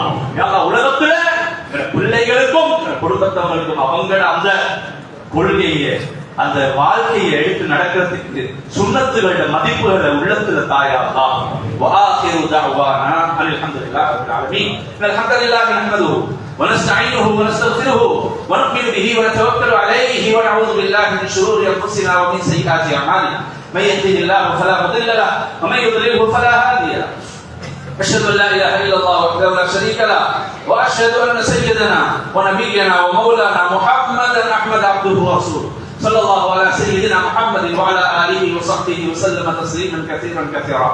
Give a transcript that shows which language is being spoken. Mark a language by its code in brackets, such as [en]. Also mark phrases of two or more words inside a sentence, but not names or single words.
[ar] يا الله, [ta] உலகத்துல பிள்ளைகளுக்கும் குடும்பத்தவங்களுக்கும் அவங்களோட அந்த கொள்கையை, அந்த வாழ்க்கையை எடுத்து நடக்கிறதுக்கு சுன்னத்துகளோட மதிப்புகளை உள்ளத்துல தாயா அல்லாஹ். [ar] وآخر دعوانا الحمد لله رب العالمين. الحمد لله نحمده ونستعينه ونستغفره ونؤمن به ونتوكل عليه ونعوذ بالله من شرور انفسنا ومن سيئات اعمالنا من يهده الله فلا مضل له ومن يضلله فلا هادي له. أشهد أن لا إله إلا الله وحده لا شريك له وأشهد أن سيدنا ونبينا ومولانا محمدا أحمد عبده ورسوله صلى الله على سيدنا محمد وعلى آله وصحبه وسلم تسليما كثيرا كثيرا.